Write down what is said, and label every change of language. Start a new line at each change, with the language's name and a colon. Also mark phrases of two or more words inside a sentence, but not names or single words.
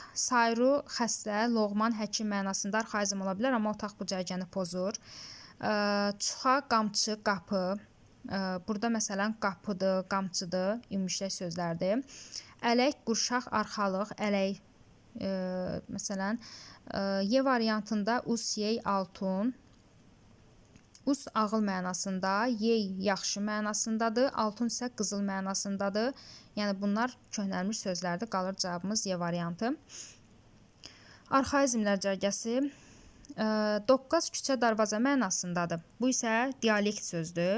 Azerbaijani: Sayru, xəstə, loğman, həkim mənasında arxaizm ola bilər, amma otaq bu cərgəni pozur. Çuxa, qamçı, qapı. Burada məsələn qapıdır, qamçıdır, ümumiləş sözlərdir. Ələk, qurşaq, arxalıq, ələk. Məsələn, Y variantında us, yey, altun. Us ağıl mənasında, yey yaxşı mənasındadır, altun isə qızıl mənasındadır. Yəni bunlar köhnəlmiş sözlərdir. Qalır cavabımız Y variantı. Arxaizmlər cərgəsi doqqaz, küçə, darvaza mənasındadır. Bu isə dialekt sözdür.